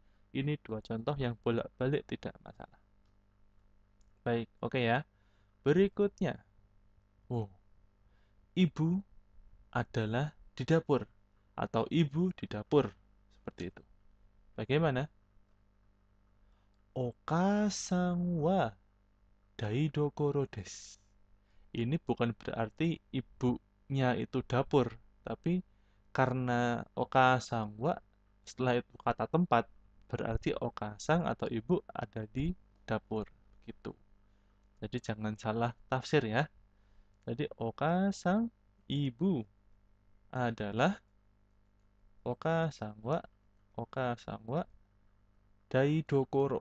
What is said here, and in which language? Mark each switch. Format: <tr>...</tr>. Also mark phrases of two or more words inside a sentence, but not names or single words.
<id>Ini dua contoh yang bolak-balik tidak masalah. Baik, oke ya. Berikutnya. Oh, ibu adalah di dapur. Atau ibu di dapur. Seperti itu. Bagaimana?</id> <ja>お母さんは台所です.</ja> <id>Ini bukan berarti ibunya itu dapur, tapi karena</id> <ja>お母さんは</ja> <id>setelah itu kata tempat, berarti okasang atau ibu ada di dapur gitu. Jadi jangan salah tafsir ya. Jadi okasang ibu adalah</id> <ja>お母さんは台所.</ja>